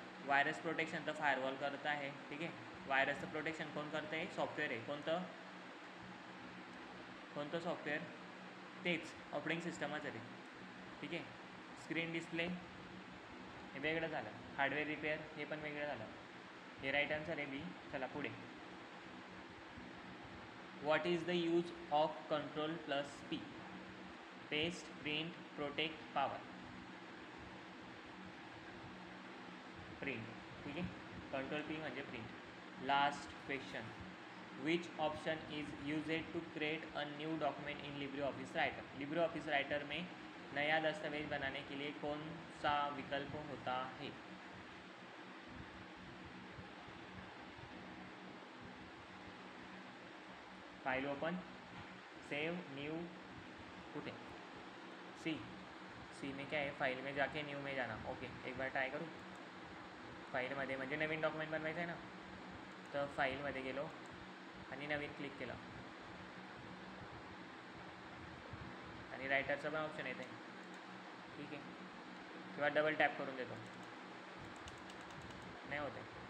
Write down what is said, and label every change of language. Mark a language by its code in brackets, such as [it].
[mr] Virus protection तर firewall करत आहे. ठीक आहे, व्हायरसचं प्रोटेक्शन कोण करतं आहे, सॉफ्टवेअर आहे. कोणतं सॉफ्टवेअर, तेच ऑपरेटिंग सिस्टमच आहे ते. ठीक आहे, स्क्रीन डिस्प्ले हे वेगळं झालं, हार्डवेअर रिपेअर हे पण वेगळं झालं. हे राईट आन्सर आहे बी. चला पुढे. [en] What is the use of control plus P. Paste, print, protect, power. Print. [mr] ठीक आहे, कंट्रोल पी म्हणजे print. [en] Last question. Which option is used to create a new document in LibreOffice Writer. [hi] Libre office writer में नया दस्तावेज बनाने के लिए कौन सा विकल्प होता है. फाइल ओपन, सेव, न्यू, कुठे, सी में क्या है, फाइल में जाके न्यू में जाना. ओके, एक बार ट्राय करूँ. [mr] फाईलमध्ये म्हणजे नवीन डॉक्युमेंट बनवायचं आहे ना, तर फाईलमध्ये गेलो आणि नवीन क्लिक केलं आणि रायटरचं पण ऑप्शन येते. ठीक आहे, किंवा डबल टॅप करून देतो, नाही होते.